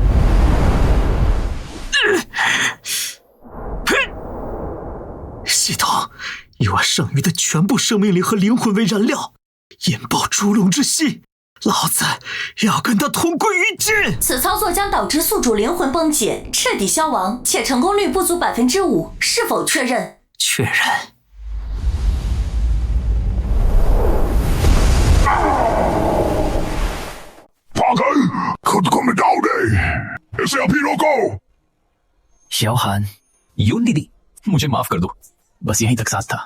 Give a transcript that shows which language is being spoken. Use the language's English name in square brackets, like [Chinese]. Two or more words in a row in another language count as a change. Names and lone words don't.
[Chinese] 系统以我剩余的全部生命力和灵魂为燃料，引爆烛龙之息，老子要跟他同归于尽。此操作将导致宿主灵魂崩解，彻底消亡，且成功率不足5%，是否确认？确认。 [Hindi] पागल, खुद को मिटाओ दे। इसे अभी रोको। शाओहान, यून दीदी, मुझे माफ कर दो, बस यहीं तक साथ था।